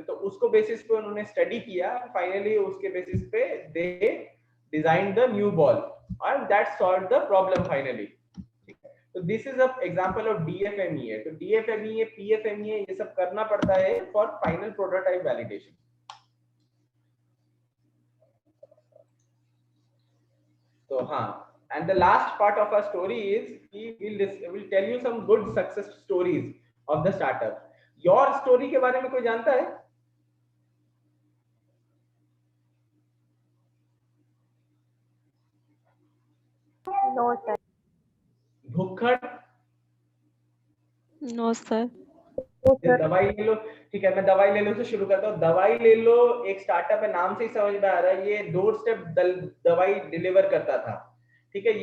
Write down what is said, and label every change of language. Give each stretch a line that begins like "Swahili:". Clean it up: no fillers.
Hindi: तो उसको बेसिस पे उन्होंने स्टडी किया, फाइनली उसके बेसिस पे
English: They design the new ball and that solve the problem finally. तो this is a example of DFMEA। तो DFMEA, PFMEA
Hindi: ये सब करना पड़ता है
English: For final prototype validation. तो हाँ, and the last part of our story is we'll tell you some good success stories of the startup.
Hindi: Your story के बारे में कोई जानता है?
English: No sir.
Hindi: भुक्खड़?
English: No sir.
Hindi: दवाई ले लो, ठीक है, मैं दवाई ले लो से शुरू करता हूँ। दवाई ले लो एक स्टार्टअप है, नाम से ही समझ में आ रहा है, ये डोर स्टेप दवाई डिलीवर करता था, ठीक है।